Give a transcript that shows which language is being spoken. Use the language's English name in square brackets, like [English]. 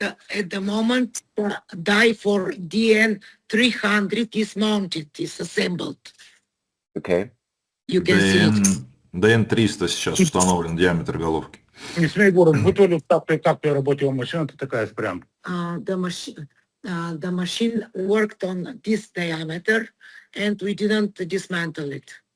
[English] At the moment, the die for DN300 is mounted, is assembled. Okay. You can see it. [Russian] DN300 сейчас установлен диаметр головки. [Bulgarian] Не сме го разбутвали, както е работила машината, така е спрямо. [English] The machine worked on this diameter and we didn't dismantle it.